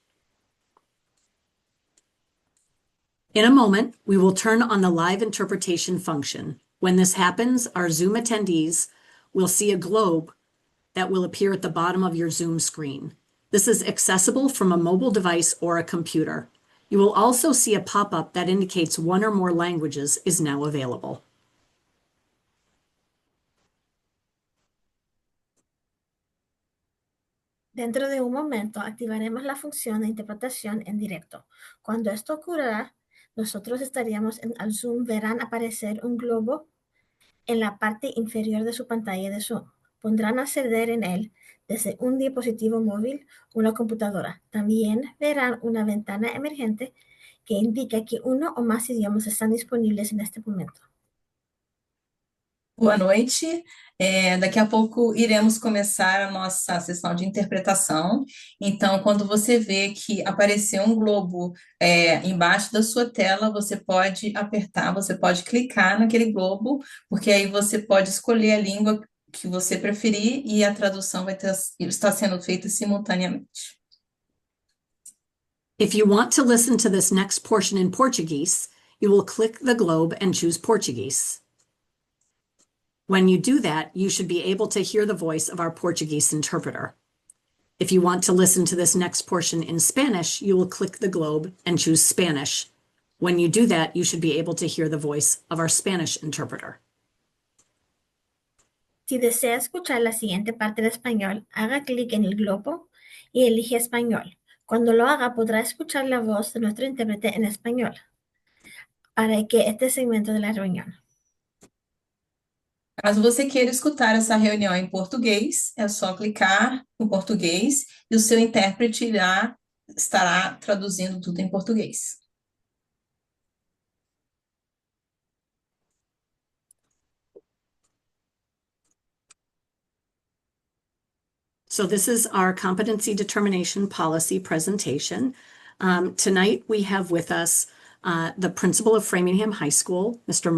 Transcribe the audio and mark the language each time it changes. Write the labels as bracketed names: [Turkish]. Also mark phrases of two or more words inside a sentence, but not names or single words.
[English] In a moment, we will turn on the live interpretation function. When this happens, our Zoom attendees will see a globe that will appear at the bottom of your Zoom screen. This is accessible from a mobile device or a computer. You will also see a pop-up that indicates one or more languages is now available. [Spanish] Dentro de un momento activaremos la función de interpretación en directo. Cuando esto ocurra, nosotros estaríamos al Zoom, verán aparecer un globo en la parte inferior de su pantalla de Zoom. Podrán acceder en él desde un dispositivo móvil o una computadora. También verán una ventana emergente que indica que uno o más idiomas están disponibles en este momento. [Portuguese] Boa noite. Daqui a pouco iremos começar a nossa sessão de interpretação. Então, quando você vê que apareceu um globo embaixo da sua tela, você pode apertar, você pode clicar naquele globo, porque aí você pode escolher a língua que você preferir e a tradução vai estar sendo feita simultaneamente. [English] If you want to listen to this next portion in Portuguese, you will click the globe and choose Portuguese. When you do that, you should be able to hear the voice of our Portuguese interpreter. If you want to listen to this next portion in Spanish, you will click the globe and choose Spanish. When you do that, you should be able to hear the voice of our Spanish interpreter. [Spanish] Si desea escuchar la siguiente parte en español, haga clic en el globo y elige español. Cuando lo haga, podrá escuchar la voz de nuestro intérprete en español para que este segmento de la reunión. [Portuguese] Caso você queira escutar essa reunião em português, é só clicar no português e o seu intérprete estará traduzindo tudo em português. [English] So this is our competency determination policy presentation. Tonight we have with us the principal of Framingham High School, Mr.